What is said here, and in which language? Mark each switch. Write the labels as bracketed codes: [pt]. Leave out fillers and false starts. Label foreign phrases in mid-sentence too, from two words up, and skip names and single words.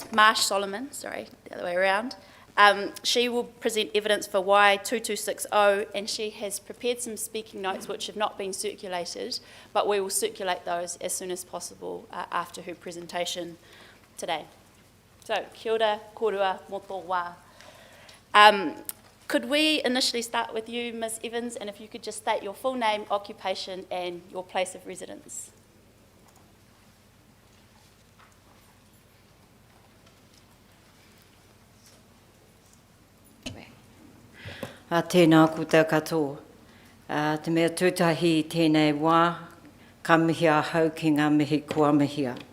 [en] Marsh Solomon, sorry, the other way around, she will present evidence for Y2260, and she has prepared some speaking notes which have not been circulated, but we will circulate those as soon as possible after her presentation today. So, [mi] kia ora, korua, mō tō wā. [en] Could we initially start with you, Ms. Evans, and if you could just state your full name, occupation, and your place of residence. [mi] Tēnā koutou katoa. Te mea tūtahi I tēnei wā, ka mihi a hau ki ngā mihi kua mihia.